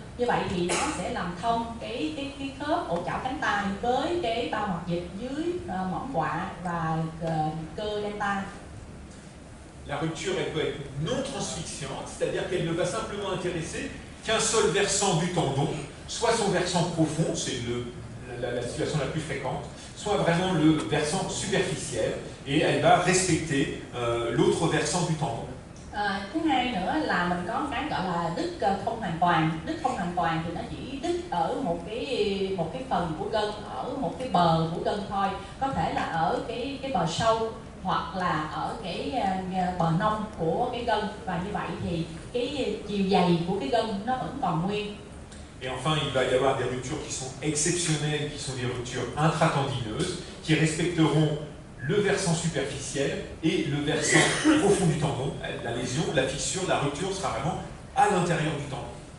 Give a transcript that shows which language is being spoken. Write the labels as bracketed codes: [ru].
[vi] Như vậy thì nó sẽ làm thông cái khớp ổ chảo cánh tay với cái bao hoạt dịch dưới mỏm quạ và cơ delta. [fr] La rupture, elle peut être non transfixiante, c'est-à-dire qu'elle ne va simplement intéresser qu'un seul versant du tendon, soit son versant profond, c'est la situation la plus fréquente, soit vraiment le versant superficiel et elle va respecter l'autre versant du tendon. [vi] Thứ hai nữa là mình có cái gọi là đứt không hoàn toàn. Đứt không hoàn toàn thì nó chỉ đứt ở một cái phần của gân, ở một cái bờ của gân thôi, có thể là ở cái bờ sâu hoặc là ở cái bờ nông của cái gân, và như vậy thì cái chiều dày của cái gân nó vẫn còn nguyên. [fr] Et enfin, il va y avoir des ruptures qui sont exceptionnelles, qui sont des ruptures intratendineuses, qui respecteront le versant superficiel et le versant profond du tendon. La lésion, la fissure, la rupture sera vraiment à l'intérieur du tendon.